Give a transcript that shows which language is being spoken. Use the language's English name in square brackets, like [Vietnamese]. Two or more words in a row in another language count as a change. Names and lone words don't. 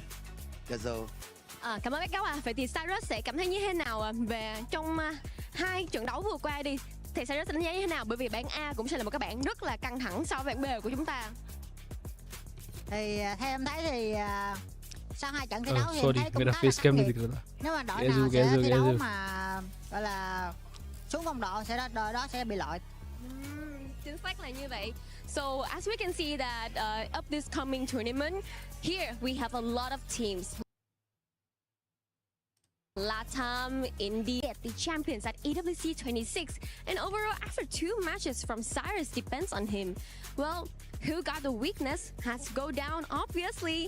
[Vietnamese] Cảm ơn bác gấu ạ. Vậy thì Cyrus sẽ cảm thấy như thế nào về trong hai trận đấu vừa qua đi? Thì Cyrus đánh giá như thế nào? Bởi vì bảng A cũng sẽ là một cái bảng rất là căng thẳng so với bảng B của chúng ta. Thì theo em thấy thì sau hai trận thi đấu thì [English] sorry, [Vietnamese] em thấy cũng [Hindi] मेरा [Vietnamese] khá [Hindi] face [Vietnamese] là [Hindi] cam [Vietnamese] khắc [Hindi] नहीं [Vietnamese] nghiệt. [Hindi] दिख रहा. [Vietnamese] Nếu mà đội nào sẽ thi đấu mà gọi là xuống phong độ sẽ đội đó sẽ bị loại. Chính xác là như vậy. [English] So as we can see that of this coming tournament, here we have a lot of teams. Latam, India, the champions at EWC 26. And overall, after 2 matches from Cyrus depends on him. Well, who got the weakness has to go down, obviously.